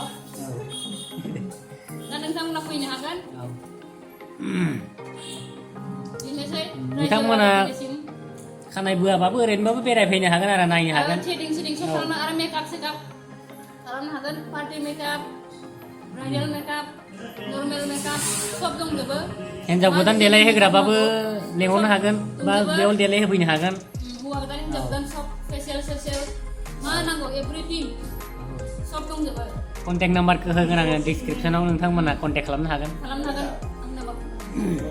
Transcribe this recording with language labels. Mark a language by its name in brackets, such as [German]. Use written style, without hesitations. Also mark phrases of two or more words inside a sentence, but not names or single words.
[Bodo] दा नोंथांमोना फैनो हागोन नोंथांमोना खानाय बोआबाबो ओरैनोबाबो बेरायफैनो हागोन आरो नायनो हागोन थ्रेडिं सब खालामनो आरो मेकआप सेकआप खालामनो हागोन [English] party makeup bridal makeup, normal makeup, [Bodo] सब दंजोबो हिन्जाव गोदान देलाय होग्राबाबो लेंहरनो हागोन बा बेयाव देलाय होफैनो हागोन हौवा गोदान हिन्जाव गोदान सब फेसियेल सेसियेल मा नांगौ एभ्रिथिं सब दंजोबो कन्टेक्ट नाम्बारखौ होगोन आङो डिसक्रिपसनाव नोंथांमोना कन्टेक्ट खालामनो हागोन आंनि नाम्बारखौ